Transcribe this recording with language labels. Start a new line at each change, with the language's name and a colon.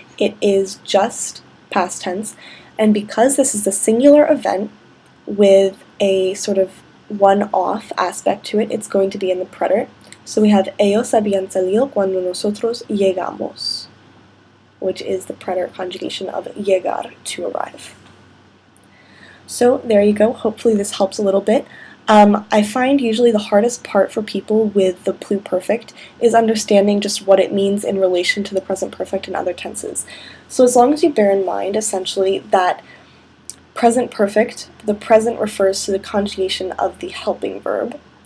English: It is just past tense. And because this is a singular event with a sort of one-off aspect to it, it's going to be in the preterite. So we have
Spanish: ellos habían salido cuando nosotros llegamos,
English: which is the preterite conjugation of llegar, to arrive. So there you go. Hopefully this helps a little bit. I find usually the hardest part for people with the pluperfect is understanding just what it means in relation to the present perfect and other tenses. So as long as you bear in mind, essentially, that present perfect, the present refers to the conjugation of the helping verb.